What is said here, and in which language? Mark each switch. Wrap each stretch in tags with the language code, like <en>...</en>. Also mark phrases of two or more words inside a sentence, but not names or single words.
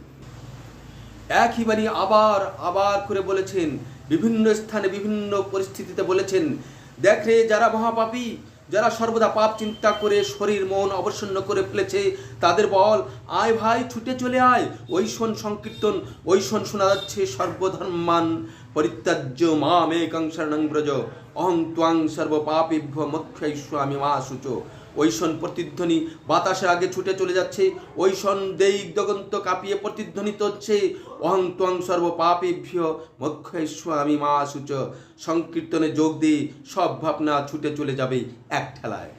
<bn>একইবারই আবার করে বলেছেন, বিভিন্ন স্থানে বিভিন্ন পরিস্থিতিতে বলেছেন, দেখ রে যারা মহাপাপী, যারা সর্বদা পাপ চিন্তা করে শরীর মন অবসন্ন করে ফেলেছে, তাদের বল, আয় ভাই ছুটে চলে আয়, ওই শোন সংকীর্তন, ওই শোনা যাচ্ছে</bn> <sa>সর্বধর্মান পরিত্যাজ্য মামেকং শরণং ব্রজ, অহং ত্বং সর্বপাপেভ্যো মোক্ষয়িষ্যামি মা শুচো।</sa> <bn>ওই প্রতিধ্বনি বাতাসের আগে ছুটে চলে যাচ্ছে, ওই দেইক দিগন্ত কাঁপিয়ে প্রতিধ্বনিত হচ্ছে,</bn> <sa>অহং ত্বং সর্বপাপেভ্যো মোক্ষয়িষ্যামি মা শুচো।</sa> <bn>সংকীর্তনে যোগ দিয়ে সব ভাবনা ছুটে চলে যাবে এক ঠেলায়।</bn>